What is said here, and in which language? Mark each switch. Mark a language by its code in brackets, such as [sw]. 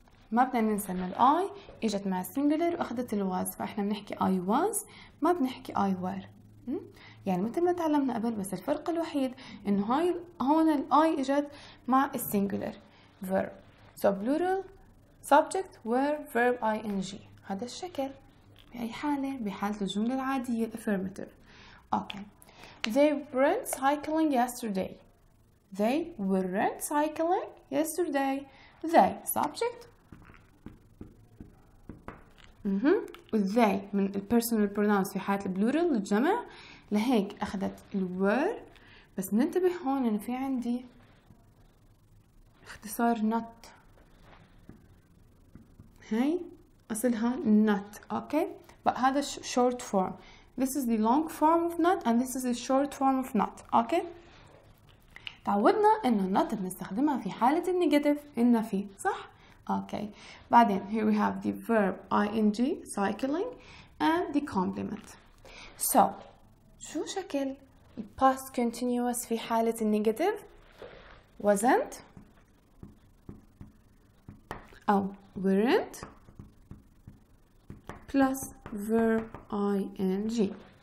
[ar] ما بدنا ننسى ان الاي اجت مع السينجولر واخذت الواز، فاحنا بنحكي اي واز، ما بنحكي اي وير. يعني مثل ما تعلمنا قبل، بس الفرق الوحيد انه هاي هون الاي اجت مع السينجولر verb. [en] So plural subject were verb ing. [ar] هذا الشكل بأي حالة؟ بحالة الجملة العادية affirmative. [en] Okay. They weren't cycling yesterday. They weren't cycling yesterday. They subject. [ar] والذي من البيرسونال بروناونز في حالة البلورال الجمع، لهيك أخذت الوير. بس ننتبه هون إنه في عندي اختصار not. هاي أصلها not. [en] okay, but [ar] هذا [en] short form. This is the long form of not and this is the short form of not. okay. [ar] تعودنا إنه not بنستخدمها في حالة النيجاتيف النفي، صح؟ okay. بعدين [en] here we have the verb ing cycling and the complement. So [ar] شو شكل [en] past continuous [ar] في حالة النيجاتيف؟ [en] wasn't أو weren't plus verb ing.